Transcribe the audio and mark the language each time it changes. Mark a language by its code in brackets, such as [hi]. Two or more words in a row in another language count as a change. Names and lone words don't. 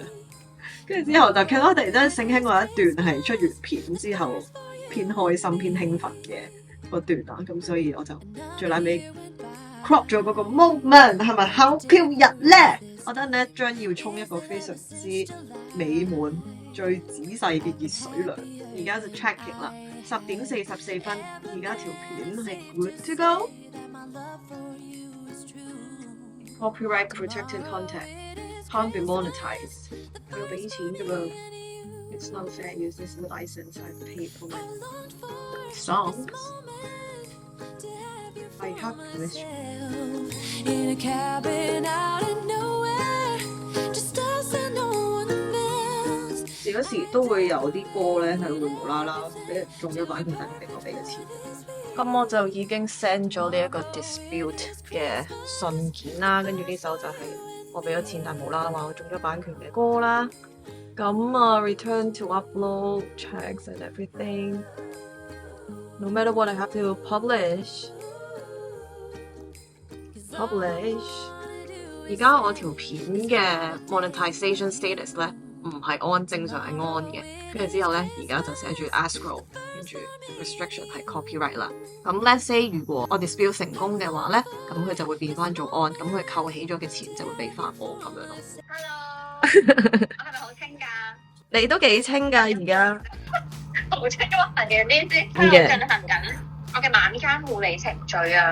[yue] 跟住之後就 cap 到突然間醒起我一段係出完片之後偏開心偏興奮嘅嗰段啦，咁所以我就最撚尾 crop 咗嗰個 moment 係咪好飄逸咧？我覺得呢一張要沖一個非常之美滿、最仔細嘅熱水涼。而家就 checking 啦，10點44分，而家條片係 [en] good to go。 Copyright protected content can't be monetized。 [yue] 我要俾錢㗎嘛 [en] ？It's not fair use this license I've paid for my songs. I have permission. In a cabin out in nowhere, just us and no one else。 [yue] 有時都會有啲歌咧係會無啦啦俾人中咗版權，但係我俾咗錢。咁我就已經 send 咗呢一個 dispute 嘅信件啦，跟住呢首就係我俾咗錢但無啦啦話我中咗版權嘅歌啦。咁啊 [en] return to upload checks and everything. No matter what I have to publish。 [yue] 而家我條片嘅 monetization status 咧唔係按正常係按嘅，跟住之後咧而家就寫住 escrow， 跟住 restriction 係 copyright 啦。咁 [en] let's say [yue] 如果我 dispute 成功嘅話咧，咁佢就會變翻做按，咁佢扣起咗嘅錢就會俾翻我咁樣咯。 Hello， 我係咪好清㗎？你都幾清㗎而家？好清，因為行緊呢啲，因為我進行緊我嘅晚間護理程序啊。